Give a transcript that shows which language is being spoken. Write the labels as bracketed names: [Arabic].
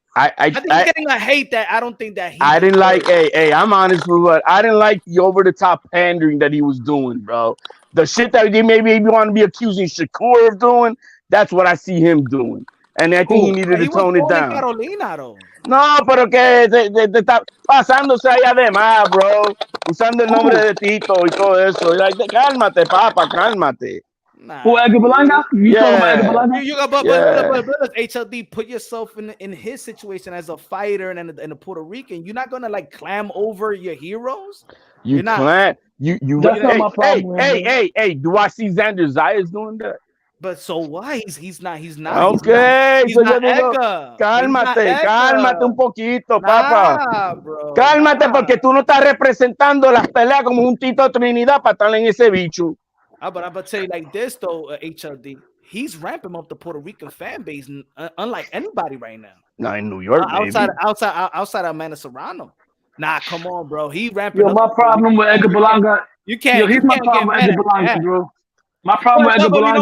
[English] I think he's getting a hate that I don't think that he. I didn't like. Hey, I'm honest with what I didn't like the over the top pandering that he was doing, bro. The shit that they maybe want to be accusing Shakur of doing. That's what I see him doing, and I think he needed to tone it down. Carolina, though. [Spanish] No, pero que te está pasándose allá de más, bro. Usando el nombre de Tito y todo eso. [English] Like, [Spanish] cálmate, papa, cálmate. [English] Nah. Who, Edgar Balanga? You talking about Edgar Balanga? But HLD, put yourself in his situation as a fighter and a Puerto Rican. You're not gonna clam over your heroes. You're not. That's not my problem. Hey, do I see Xander Zayas doing that? But so why? He's not. Okay, he's not Edgar. [Spanish] Cálmate un poquito, papa. [English] Bro, [Spanish] cálmate porque tú no estás representando las peleas como un Tito Trinidad para estar en ese bicho. [English] But I'm gonna tell you like this though, HLD. He's ramping up the Puerto Rican fan base, unlike anybody right now. Not in New York, outside of Amanda Serrano. Nah, come on, bro. He ramping. Yo, my problem with Edgar Balanga. You can't. Yo, he's my problem with Edgar Balanga, bro. My problem with Edgar Balanga.